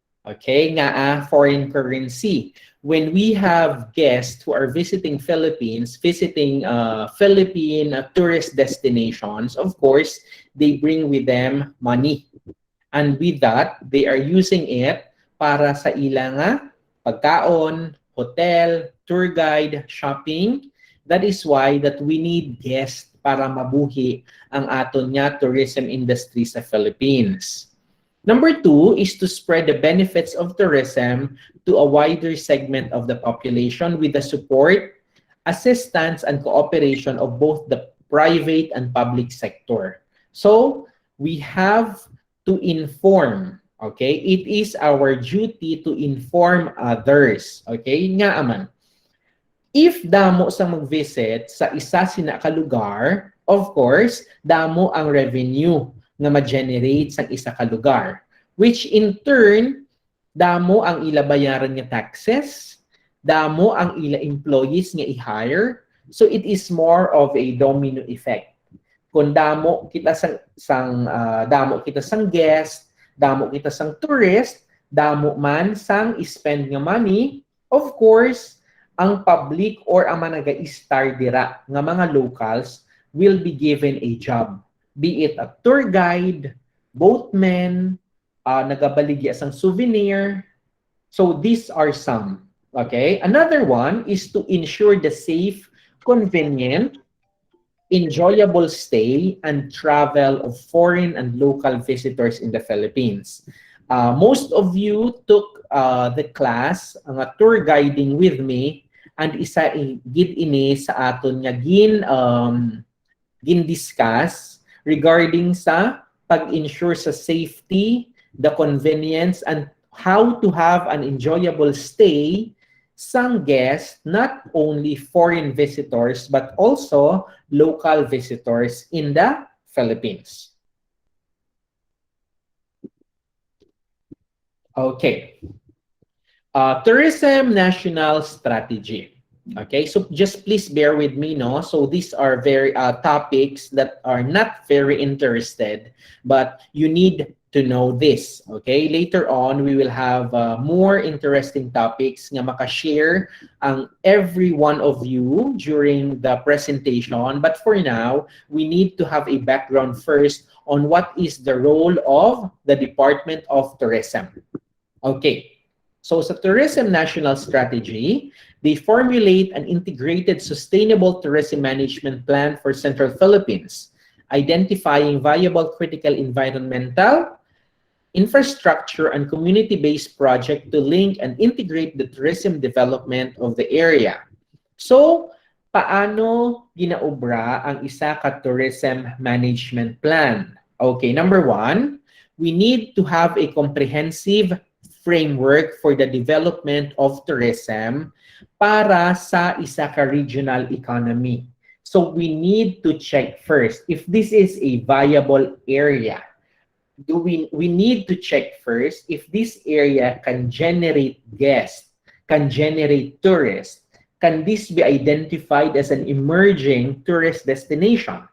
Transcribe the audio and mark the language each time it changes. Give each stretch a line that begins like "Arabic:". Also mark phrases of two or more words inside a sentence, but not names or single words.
English: Okay, foreign currency. When we have guests who are visiting Philippines, visiting Philippine tourist destinations, of course, they bring with them money. And with that, they are using it
Hiligaynon: para sa ilang pagkaon,
English: hotel, tour guide, shopping. That is why that we need guests
Hiligaynon: para mabuhi ang aton nga
English: tourism industry sa Philippines. Number two is to spread the benefits of tourism to a wider segment of the population with the support, assistance, and cooperation of both the private and public sector. So, we have to inform, okay? It is our duty to inform others, okay?
Hiligaynon: Nga aman. If damo sa mag-visit sa isa sina ka lugar,
English: of course,
Hiligaynon: damo ang revenue nga ma-generate sa isa ka lugar,
English: which in turn,
Hiligaynon: damo ang ila bayaran nga taxes, damo ang ila employees nga i-hire,
English: so it is more of a domino effect.
Hiligaynon: Kung damo kita damo kita sang guest, damo kita sang tourist, damo man sang spend nga money,
English: of course, ang public or ang managa-star
Hiligaynon: dira nga mga
English: locals will be given a job. Be it a tour guide, boatman,
Hiligaynon: nagabaligya sang souvenir.
English: So these are some. Okay? Another one is to ensure the safe, convenient, enjoyable stay and travel of foreign and local visitors in the Philippines. Most of you took the class, ang tour guiding with me, and
Hiligaynon: isa gid ini sa aton nga gin-discuss
English: regarding sa pag-ensure sa safety, the convenience, and how to have an enjoyable stay sang guests, not only foreign visitors, but also local visitors in the Philippines. Okay. Tourism National Strategy. Okay, so just please bear with me, no? So these are very topics that are not very interested, but you need to know this. Okay, later on we will have more interesting topics
Hiligaynon: nga makashare ang
English: every one of you during the presentation. But for now, we need to have a background first on what is the role of the Department of Tourism. Okay. So sa Tourism National Strategy, they formulate an integrated sustainable tourism management plan for Central Philippines, identifying viable critical environmental, infrastructure, and community-based project to link and integrate the tourism development of the area. So,
Hiligaynon: paano ginaobra ang isa ka tourism management plan?
English: Okay, number one, we need to have a comprehensive framework for the development of tourism
Hiligaynon: para sa isa ka
English: regional economy. So we need to check first if this is a viable area. We need to check first if this area can generate guests, can generate tourists. Can this be identified as an emerging tourist destination?